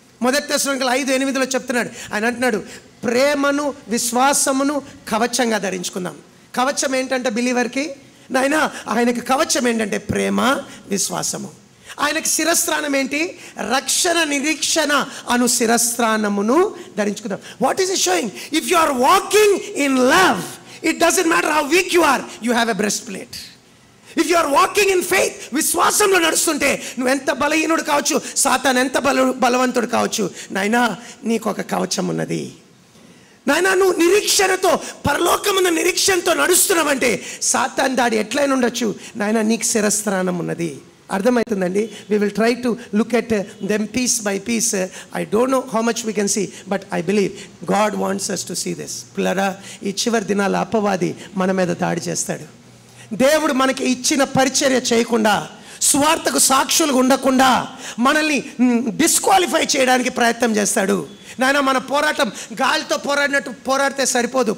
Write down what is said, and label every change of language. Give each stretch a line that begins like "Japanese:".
Telugu: మొదటి తెస్సలోనికీయులు 5:8 చెప్తున్నాడు. ఆయన అంటున్నాడు, ప్రేమను విశ్వాసమును కవచంగా ధరించుకుందాం. కవచం ఏంటంటే బిలీవర్కి, నాయన ఆయనకి కవచం ఏంటంటే ప్రేమ విశ్వాసము. ఆయనకి శిరస్త్రానం ఏంటి? రక్షణ నిరీక్షణ అను శిరస్త్రానమును ధరించుకుందాం.
English: What is it showing? If you are walking in love, it doesn't matter how weak you are, you have a breastplate. If you are walking in faith,
Telugu: విశ్వాసంలో నడుస్తుంటే నువ్వు ఎంత బలహీనుడు కావచ్చు, సాతాను ఎంత బలవంతుడు కావచ్చు, నాయనా నీకు ఒక కవచం ఉన్నది. నాయనా నువ్వు నిరీక్షణతో, పరలోకమున్న నిరీక్షణతో నడుస్తున్నావంటే సాతాను దాడి ఎట్లయినా ఉండొచ్చు, నాయనా నీకు శిరస్త్రానం ఉన్నది. అర్థమవుతుందండి?
English: we will try to look at them piece by piece. I don't know how much we can see, but I believe God wants us to see this.
Telugu: పిల్లరా, ఈ చివరి దినాల అపవాది మన మీద దాడి చేస్తాడు. దేవుడు మనకి ఇచ్చిన పరిచర్య చేయకుండా, సువార్తకు సాక్షులుగా ఉండకుండా మనల్ని డిస్క్వాలిఫై చేయడానికి ప్రయత్నం చేస్తాడు. నాయన మన పోరాటం గాలితో పోరాడినట్టు పోరాడితే సరిపోదు.